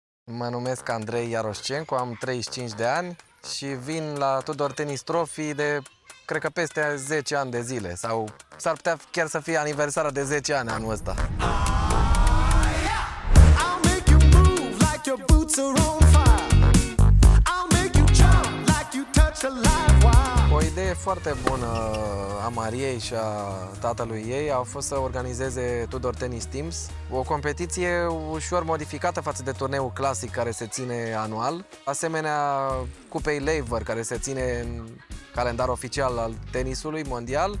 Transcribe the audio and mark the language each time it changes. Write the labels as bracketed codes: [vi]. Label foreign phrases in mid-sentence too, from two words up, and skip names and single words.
[ro] Mă numesc Andrei Iaroșcencu, am 35 de ani și vin la Tudor Tennis Trophy de, cred că peste 10 ani de zile. Sau s-ar putea chiar să fie aniversarea de 10 ani anul ăsta. [en] I'll make you move like your boots are on fire. I'll make you jump like you touch a live wire. [ro] O idee foarte bună a Mariei și a tatălui ei a fost să organizeze Tudor Tennis Teams, o competiție ușor modificată față de turneul clasic care se ține anual, asemenea Cupei Laver care se ține în calendar oficial al tenisului mondial.